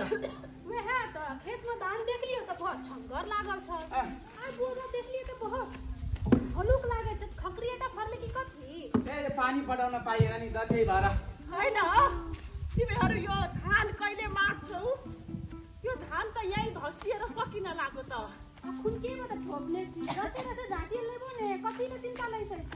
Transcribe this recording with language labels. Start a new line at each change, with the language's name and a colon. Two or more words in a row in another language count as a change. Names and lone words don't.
Nepali: खेतमा धान देखलियो त बहुत छङ्गर लागल छ बोरा देखलियो त बहुत हलुक लागेछ खक्रिएटा फर्ले कि कति ए पानी पटाउन पाइएन नि त त्यही भएर हैन तिमीहरू यो धान कहिले मार्छौ यो धान त यही धसिएर सकिन लाग्यो त खुन्केबाट ठोक्ने रचेर त झाँटीले बने कतिले चिन्ता लैसक्छ